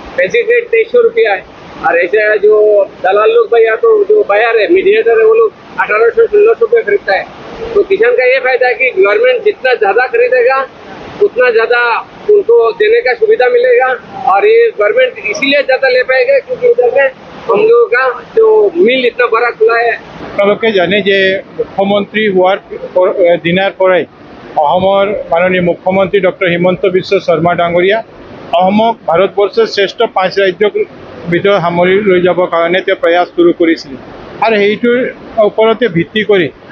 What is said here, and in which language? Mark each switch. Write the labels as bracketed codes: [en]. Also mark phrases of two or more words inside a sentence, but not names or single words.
[hi] बेसिक रेट 2300 रुपया है और ऐसे जो दलाल लोग भैया तो जो बायर है, मीडिएटर है, वो लोग 1800-1600 रुपये खरीदता है। तो किसान का ये फायदा है कि गवर्नमेंट जितना ज़्यादा खरीदेगा उतना ज़्यादा उनको देने का सुविधा मिलेगा और ये गवर्नमेंट इसीलिए ज़्यादा ले पाएगा क्योंकि उधर में हम लोगों का जो मिल इतना बड़ा खुला है। [as] আপোনালোকে জানে যে মুখ্যমন্ত্ৰী হোৱাৰ দিনাৰ পৰাই অসমৰ মাননীয় মুখ্যমন্ত্ৰী ডক্টৰ হিমন্ত বিশ্ব শৰ্মা ডাঙৰীয়া অসমক ভাৰতবৰ্ষৰ শ্ৰেষ্ঠ 5 ৰাজ্যৰ ভিতৰত সামৰি লৈ যাবৰ কাৰণে তেওঁ প্ৰয়াস শুৰু কৰিছিল আৰু সেইটোৰ ওপৰতে ভিত্তি কৰি